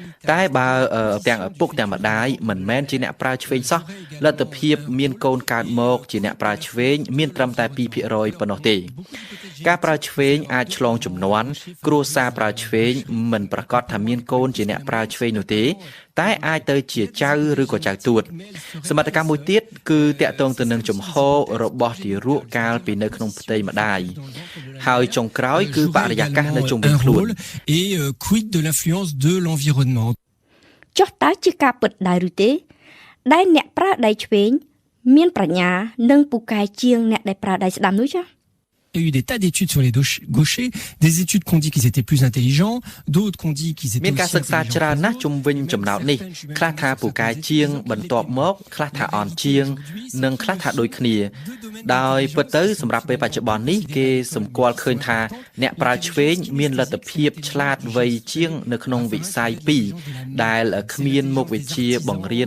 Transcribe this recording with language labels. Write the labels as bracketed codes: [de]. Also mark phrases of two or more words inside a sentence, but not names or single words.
[km] តែបើទាំងឪពុកទាំងម្ដាយមិនមែនជាអ្នកប្រើឆ្វេងសោះលទ្ធភាពមានកូនកើតមកជាអ្នកប្រើឆ្វេងមានត្រឹមតែ 2% ប៉ុណ្ណោះទេការប្រើឆ្វេងអាចឆ្លងជំនាន់គ្រួសារប្រើឆ្វេងមិនប្រកាសថាមានកូនជាអ្នកប្រើឆ្វេងនោះទេតែអាចទៅជាចៅឬក៏ចៅទួតសមត្ថកម្មមួយទៀតគឺតាក់ទងទៅនឹងជំហររបស់ទារកកាលពីនៅក្នុងផ្ទៃម្ដាយហើយចុងក្រោយគឺបរិយាកាសនៅជុំវិញខ្លួន [fr] et quid de l'influence de l'environnement [km] ចុះតើជាការពិតដែរឬទេដែលអ្នកប្រើដៃឆ្វេងមានប្រាជ្ញានិងពូកែជាងអ្នកដែលប្រើដៃស្ដាំនោះចា៎ [fr] Il y a eu des tas d'études sur les gauchers, des études qui ont dit qu'ils étaient plus intelligents, d'autres qui ont dit qu'ils étaient [km] មានការ [fr] aussi [km] សិក្សាច្រើនណាស់ជុំវិញចំណោទនេះខ្លះថាពូកែជាងបន្ទាប់មកខ្លះថាអន់ជាងនិងខ្លះថាដូចគ្នាដោយពិតទៅសម្រាប់ពេលបច្ចុប្បន្ននេះគេសម្គាល់ឃើញថាអ្នកប្រើឆ្វេងមានលទ្ធភាពឆ្លាតវៃជាងនៅក្នុងវិស័យ2ដែលគ្មានមុខវិជ្ជាបង្រៀន